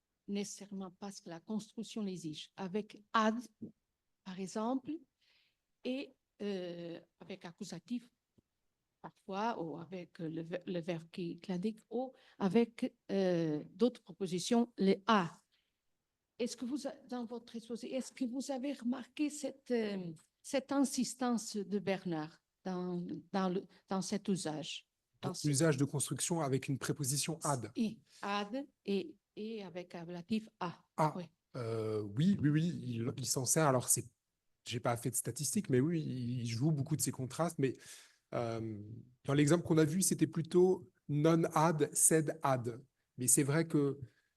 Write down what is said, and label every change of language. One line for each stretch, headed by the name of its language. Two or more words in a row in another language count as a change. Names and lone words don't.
French: nécessairement parce que la construction l'exige, avec ad, par exemple, et avec accusatif parfois, ou avec le verbe qui l'indique, ou avec d'autres propositions, le a. Est-ce que vous, dans votre exposé, est-ce que vous avez remarqué cette insistance de Bernard dans cet usage? L'usage de construction avec une préposition ad. Ad et avec ablatif a. Ah, Oui. oui, il s'en sert. Alors, j'ai pas fait de statistiques, mais oui, il joue beaucoup de ces contrastes. Mais dans l'exemple qu'on a vu, c'était plutôt
Latin: non-ad, sed ad.
French: Mais c'est vrai que